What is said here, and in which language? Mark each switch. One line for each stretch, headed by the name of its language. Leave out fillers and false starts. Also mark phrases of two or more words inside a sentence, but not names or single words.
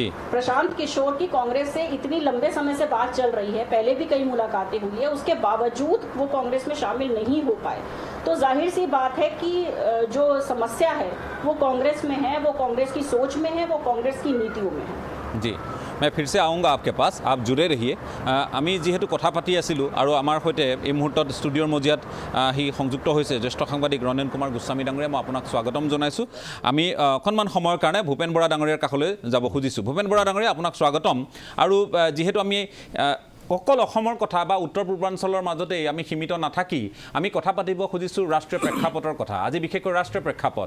Hindi: प्रशांत किशोर की कांग्रेस से इतनी लंबे समय से बात चल रही है, पहले भी कई मुलाकातें हुई है, उसके बावजूद वो कांग्रेस में शामिल नहीं हो पाए। तो जाहिर सी बात है कि जो समस्या है वो कांग्रेस में है, वो कांग्रेस की सोच में है, वो कांग्रेस की नीतियों में है। जी, मैं फिर से आऊँगा आपके पास, आप जुड़े रहिए।
Assamese: আমি যিহেতু কথা পাতি আছিলো আৰু আমাৰ সহিত এই মুহূৰ্তত ষ্টুডিঅ'ৰ মজিয়াত হি সংযুক্ত হৈছে জ্যেষ্ঠ সাংবাদিক ৰনেন কুমাৰ গোস্বামী ডাঙৰীয়া। মই আপোনাক স্বাগতম জনাইছোঁ। আমি অকণমান সময়ৰ কাৰণে ভূপেন বৰা ডাঙৰীয়াৰ কাষলৈ যাব খুজিছোঁ। ভূপেন বৰা ডাঙৰীয়া, আপোনাক স্বাগতম। আৰু যিহেতু আমি অকল অসমৰ কথা বা উত্তৰ পূৰ্বাঞ্চলৰ মাজতেই আমি সীমিত নাথাকি আমি কথা পাতিব খুজিছোঁ ৰাষ্ট্ৰীয় প্ৰেক্ষাপটৰ কথা, আজি বিশেষকৈ ৰাষ্ট্ৰীয় প্ৰেক্ষাপট।